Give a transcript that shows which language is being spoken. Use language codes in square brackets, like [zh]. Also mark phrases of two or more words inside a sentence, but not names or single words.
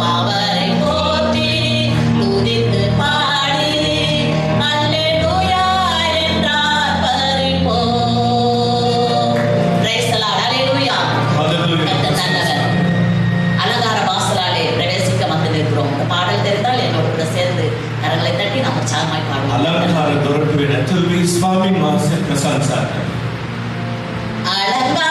[ta] அவரை போற்றி துதித்து பாடி அல்லேலூயா என்றார் பரிபோம். [en] praise the Lord. ஹalleluya. Hallelujah. [ta] கர்த்தர் நல்லவர். அலங்கார வாசலாலே பிரவேசிக்க வந்து நிற்கிறோம். இந்த பாடல் தெரிந்தால் என்னோடு கூட சேர்ந்து கரங்களை தட்டி நாம் உற்சாகமாய் பாடுவோம். [si] අලංකාර දොරටුවේ ඇතුල් වී ස්වාමීන් වහන්සේ ප්‍රශංසා කරනවා.